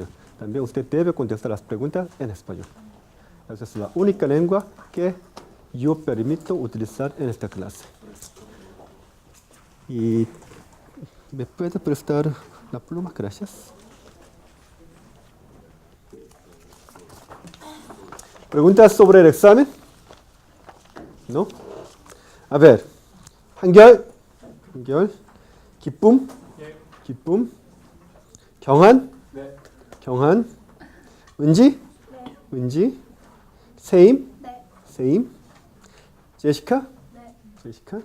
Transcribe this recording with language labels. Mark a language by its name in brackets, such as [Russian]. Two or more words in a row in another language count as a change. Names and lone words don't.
[Spanish] También usted debe contestar las preguntas en español. Esa es la única lengua que yo permito utilizar en esta clase. Y ¿me puede prestar la pluma? Gracias. ¿Preguntas sobre el examen? ¿No? A ver. 한결. 기쁨. 기쁨. 경한. 경한. 은지. 은지. 세임. 세임. 제시카. 제시카.